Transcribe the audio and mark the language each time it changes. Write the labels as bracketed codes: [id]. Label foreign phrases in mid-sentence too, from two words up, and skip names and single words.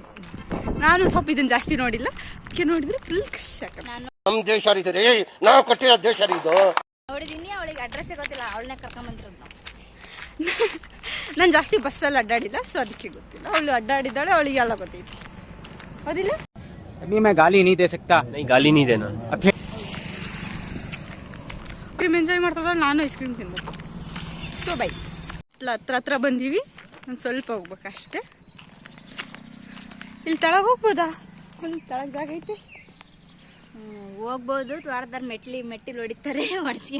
[kn] ನಾನು ಸ್ವಲ್ಪ ಇದನ್ನ ಜಾಸ್ತಿ ನೋಡಿಲ್ಲ, ಅದಕ್ಕೆ ನೋಡಿದ್ರೆ ಫುಲ್ ಖುಷಿ ಆಗತ್ತೆ. ನಮ್ ದೇಶ ರೀ, ನಾವು ಕೊಟ್ಟಿರೋ ದೇಶ ಇದು. ನೋಡಿದೀನಿ, ಅವಳಿಗೆ ಅಡ್ರೆಸ್ಸೇ ಗೊತ್ತಿಲ್ಲ, ಅವಳನ್ನ ಕರ್ಕೊಂಬಂದಿರೋದು ನಾವು. ನಾನು ಜಾಸ್ತಿ ಬಸ್ಸಲ್ಲಿ ಅಡ್ಡಾಡಿಲ್ಲ, ಸೊ ಅದಕ್ಕೆ ಗೊತ್ತಿಲ್ಲ. ಅವಳು ಅಡ್ಡಾಡಿದ್ದಾಳೆ, ಅವಳಿಗೆ ಎಲ್ಲ ಗೊತ್ತೈತಿ. ಹೌದಿಲ್ಲ? [hi] अभी मैं गाली नहीं दे सकता. नहीं गाली नहीं देना. [en] cream enjoy [kn] ಮಾಡ್ತದ, ನಾನು [en] ice cream [kn] ತಿನ್ಬೇಕು. ಸೊ ಬೈ ಹತ್ರ ಬಂದೀವಿ, ಒಂದು ಸ್ವಲ್ಪ ಹೋಗ್ಬೇಕು ಅಷ್ಟೇ. ಇಲ್ಲಿ ತಳಗ ಹೋಗ್ಬೋದಾ? ಒಂದು ತಳಗ ಜಾಗ ಐತಿ, ಹೋಗ್ಬೋದು. ತ್ವಾರದಾರ ಮೆಟ್ಟಿಲು ಹೊಡಿತಾರೆ, ಹೊಡ್ಸಿ